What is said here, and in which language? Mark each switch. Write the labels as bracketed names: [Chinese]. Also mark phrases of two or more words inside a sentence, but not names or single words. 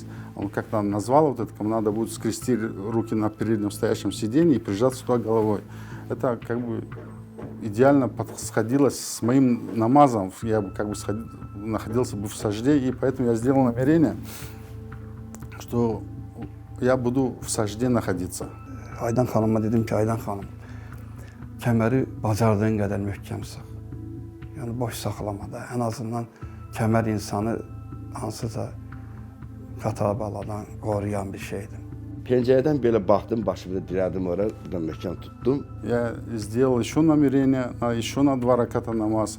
[Russian] Он как-то назвал вот это, надо будет скрести руки на переднем стоящем сиденье и прижаться туда головой. Это как бы идеально подходилось с моим намазом. Я бы как бы находился бы в Сажде, и поэтому я сделал намерение, что я буду в Сажде находиться. [Azerbaijani] Aydan xanıma dedim ki, Aydan xanım, kəməri bacardığın qədər möhkəm sıx. Yəni boş saxlama da, en azından kəmər insanı hansısa xata baladan qoruyan bir şeydir. [Turkish] Pencereden böyle baktım, [Azerbaijani] başımda dirədim oraya, buradan möhkəm tuttum. [Russian] Я сделал еще намерение, еще на 2 раката намаз.